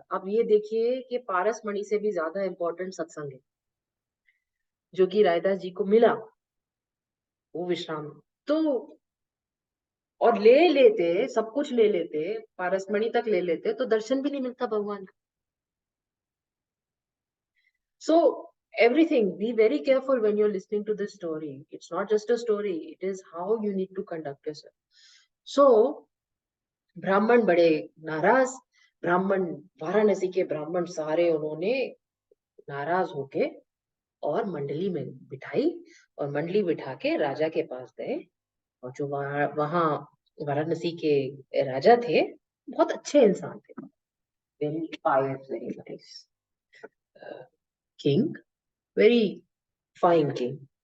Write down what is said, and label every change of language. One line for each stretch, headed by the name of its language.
Hindi: आप ये देखिए कि पारस मणि से भी ज्यादा इंपॉर्टेंट सत्संग है, जो कि रायदास जी को मिला, वो विश्राम। तो और ले लेते, सब कुछ ले लेते, पारसमणि तक ले लेते, तो दर्शन भी नहीं मिलता भगवान का।
English: So everything, be very careful when you're listening to this story. It's not just a story, it is how you need to conduct yourself.
Hindi: So ब्राह्मण बड़े नाराज, ब्राह्मण, वाराणसी के ब्राह्मण सारे उन्होंने नाराज होके और मंडली में बिठाई, और मंडली बिठा के राजा के पास गए। और जो वहाँ वाराणसी के राजा थे, बहुत अच्छे इंसान थे,
English: Very pious, very nice king, very fine king.